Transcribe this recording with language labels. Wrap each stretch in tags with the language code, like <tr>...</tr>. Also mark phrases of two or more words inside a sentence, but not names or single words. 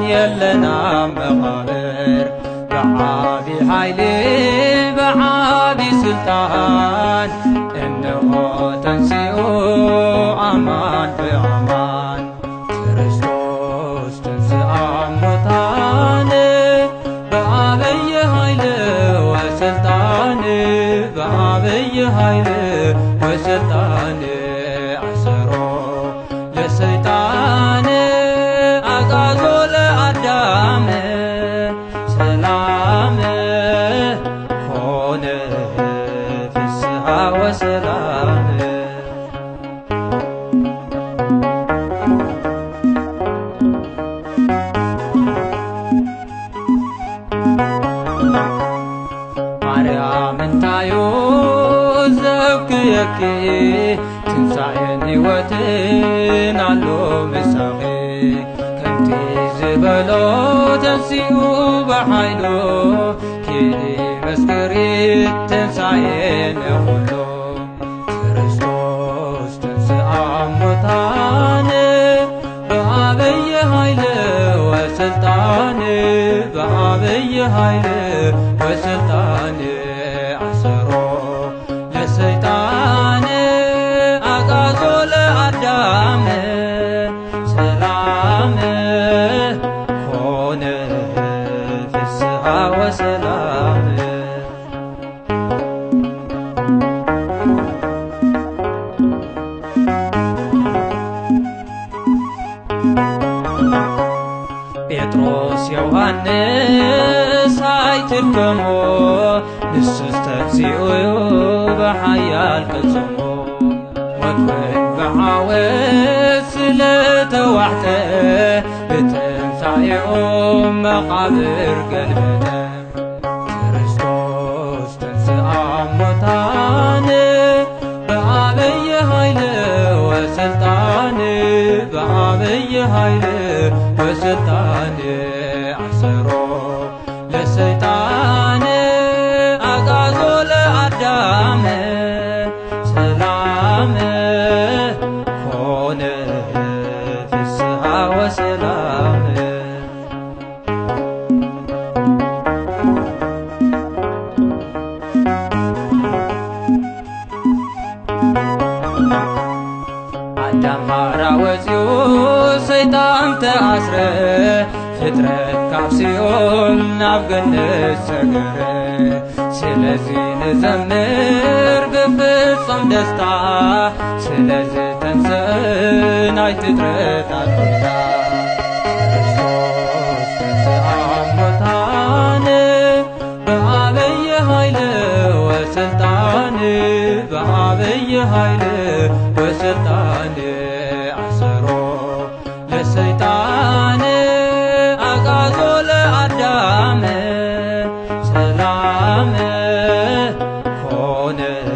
<gez>የለና መቃብር በዐቢይ ኃይል በዐቢይ ስልጣን እነሆ ተንሥኡ አማን በአማን ክርስቶስ ተንሥአ እሙታን በዐቢይ ኃይል ወሥልጣን በዐቢይ ኃይል ወሥልጣን አሰሮ ለሰይጣን አግዓዞ ለአዳም ሰላም ኮነ ፍስሐ ወሰላም</gez> <ti>ማርያም እንታዮ ዘብክየኪ ትንሣኤን ሕይወትን አሎ ምሳኺ ከምቲ ዝበሎ ተንሥኡ በኃይሉ ኪዲ መስክሪ ትንሣኤነ ኹሉ</ti> <gez>ክርስቶስ ተንሥአ እሙታን በዐቢይ ኃይል ወሥልጣን በዐቢይ ኃይል ወሥልጣን አሰሮ ለሰይጣን አግዓዞ ለአዳም ሰላም ኮነ ፍስሐ ወሰላም</gez> <ti>ጴጥሮስ ዮሐንስ አይትርከሞ ንሱስ ተንሥኡ በኃያል ቅጽሞ ሞትን በዓወት ስለተዋሕተ ብትንሣኤኦም መቃብር ገልበጠ</ti> <gez>ክርስቶስ ተንሥአ እሙታን በዐቢይ ኃይል ወሥልጣን በዐቢይ ኃይል ወሥልጣን አሰሮ ለሰይጣን አግዓዞ ለአዳም ሰላም ኮነ ፍስሐ ወሰላም</gez> <ti>አዳም ሐራ ወፂኡ ሰይጣን ተአስረ ፍጥረት ካብ ሲኦል ናብ ገነት ሰገረ ስለዚ ንዘምር ብፍጹም ደስታ ስለዚ ተንሥአ ናይቲ ፍጥረታት ጌታ</ti> <gez>ክርስቶስ ተንሥአ እሙታን በዐቢይ ኃይል ወሥልጣን በዐቢይ ኃይል ወሥልጣን አሰሮ ለሰይጣን አግዓዞ ለአዳም ሰላም ኮነ</gez>